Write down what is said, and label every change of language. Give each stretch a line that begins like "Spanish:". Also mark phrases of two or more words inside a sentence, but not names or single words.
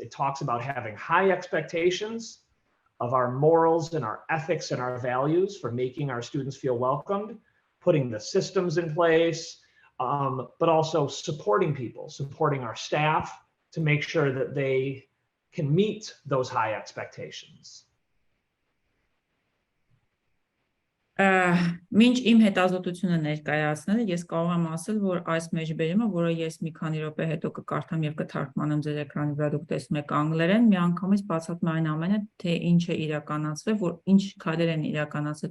English: It talks about having high expectations of our morals and our ethics and our values for making our students feel welcomed, putting the systems in place, but also supporting people, supporting our staff to make sure that they can meet those high expectations.
Armenian: Մինչ իմ հետազոտությունը ներկայացնելը, ես կարող եմ ասել, որ այս մեջբերումը, որը ես մի քանի րոպե հետո կկարդամ եւ կթարգմանեմ ձեր էկրանի վրա, դուք տեսնում եք անգլերեն, միանգամից բացատրում այն ամենը, թե ինչ է իրականացվել, որ ինչ քայլեր են իրականացել